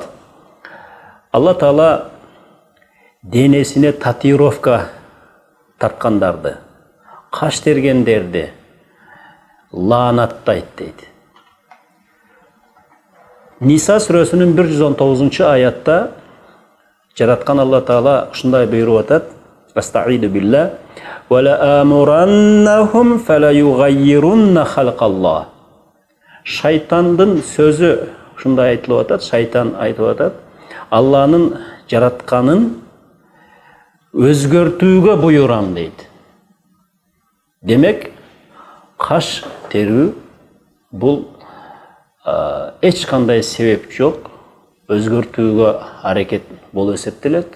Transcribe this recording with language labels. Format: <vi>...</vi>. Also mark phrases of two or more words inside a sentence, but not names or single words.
<ky>Алла Таала денесине татуировка тарткандарды, каш тергендерди лаанаттайт дейт. Ниса сүрөсүнүн 119-аятта жараткан Алла Таала ушундай буйруп атат:</ky> <ar>أستعيذ بالله ولآمرنهم فليغيرن خلق الله.</ar> <ky>Шайтандын сөзү ушундай айтылып атат, шайтан айтып атат: Алланын жаратканын өзгөртүүгө буйрам дейт. Демек, каш терүү бул эч кандай себеп жок, өзгөртүүгө аракет болуп эсептелет.</ky>